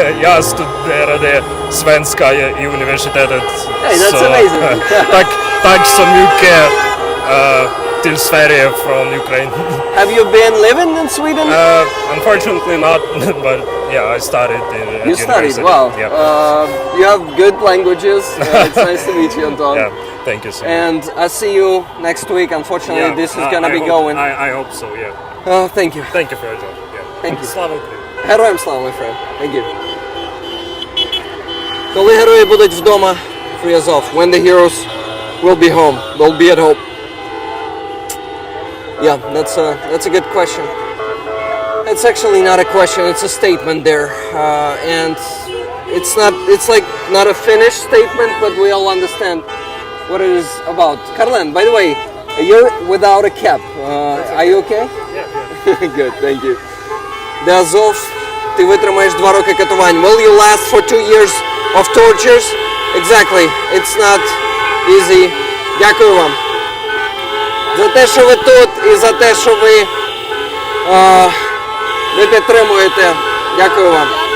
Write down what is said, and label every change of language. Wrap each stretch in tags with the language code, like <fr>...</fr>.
<sv>Jag studerade svenska i universitetet.</sv> <en>Hey, that's amazing.</en> <sv>tack så mycket till Sverige från Ukraina.</sv> <en>Have you been living in Sweden? Unfortunately not, but yeah, I studied in You studied, university. wow. Yeah. You have good languages. It's nice to meet you, Anton. Yeah, thank you so much. And I see you next week. Unfortunately, Yeah, this is gonna be hope, going. I hope so, yeah. Thank you. Thank you for your job. Yeah. Thank you.</en> <uk>Slava Ukraini. Героям слава,</uk> <en>my friend. Thank you.</en> <uk>Коли герої будуть вдома,</uk> <en>free Azov. When the heroes will be home, they'll be at home. Yeah, that's a good question. It's actually not a question, it's a statement there. And it's like not a finished statement, but we all understand what it is about. Karlen, by the way, you're without a cap. Are you okay? Yeah. Good, thank you. The Azov,</en> <uk>ти витримаєш 2 роки катувань.</uk> <en>Will you last for 2 years of tortures? Exactly. It's not easy.</en> <uk>Дякую вам. За те, що ви тут і за те, що ви підтримуєте. Дякую вам.</uk>